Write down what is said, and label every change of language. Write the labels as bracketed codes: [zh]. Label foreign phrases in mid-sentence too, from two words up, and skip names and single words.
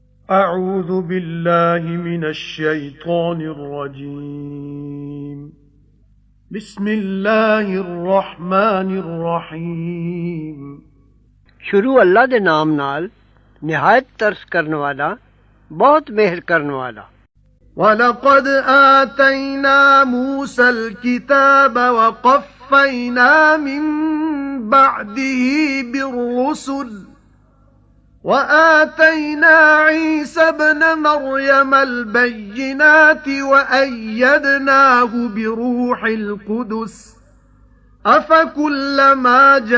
[ar] أعوذ بالله من الشيطان الرجيم. بسم الله الرحمن الرحيم. [pa] شروع اللہ دے نام نال نہایت ترس کرن والا بہت مہر کرن والا. [ar] وَلَقَدْ آتَيْنَا مُوسَى الْكِتَابَ وَقَفَّيْنَا مِن بَعْدِهِ بِالرُّسُلِ وَآتَيْنَا عِيسَى ابْنَ مَرْيَمَ الْبَيِّنَاتِ وَأَيَّدْنَاهُ بِرُوحِ الْقُدُسِ أَفَكُلَّمَا